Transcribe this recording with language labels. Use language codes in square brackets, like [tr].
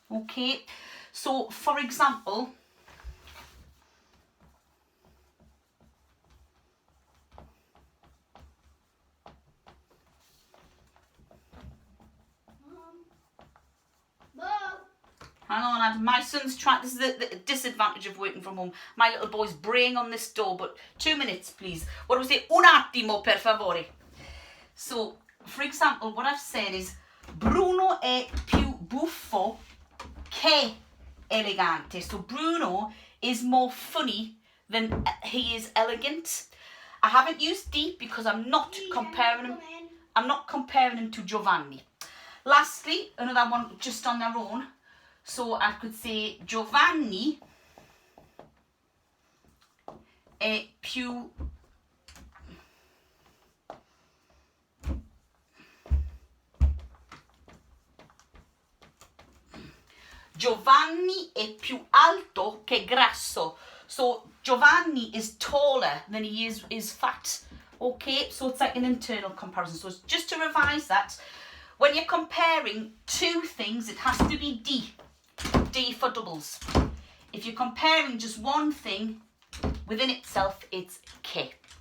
[en] Okay, so for example, hang on, Adam. My son's trying. This is the disadvantage of working from home. My little boy's braying on this door, but 2 minutes, please. What do we say? [it] Un attimo, per favore. [en] So, for example, what I've said is [it] Bruno è più buffo che elegante. [en] So, Bruno is more funny than he is elegant. I haven't used di because I'm not comparing him. I'm not comparing him to Giovanni. Lastly, another one just on their own. So I could say [it] Giovanni è più Giovanni è più alto che grasso. [en] So Giovanni is taller than he is fat. Okay, so it's like an internal comparison. So just to revise that, when you're comparing two things, it has to be D. D for doubles. If you're comparing just one thing within itself, it's K.